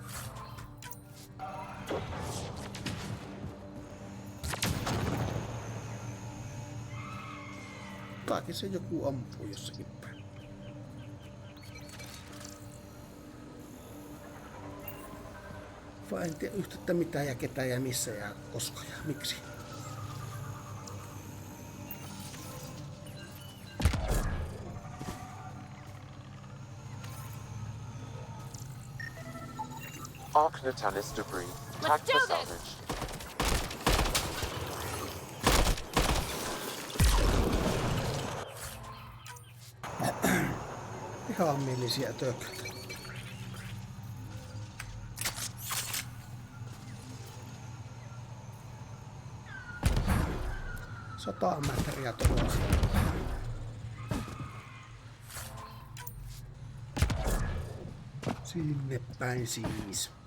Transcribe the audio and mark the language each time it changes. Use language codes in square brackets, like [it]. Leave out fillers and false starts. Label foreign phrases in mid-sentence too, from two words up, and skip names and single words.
[fi] Taakin se joku ampuu jossakin päin. Vaan en tiedä yhtä mitä ja ketä ja missä ja koska ja miksi. [en] Arc Natalis debris, tagged for salvage. [fi] Vihamielisiä tököitä. Sata metriä tuossa. Sinne päin siis.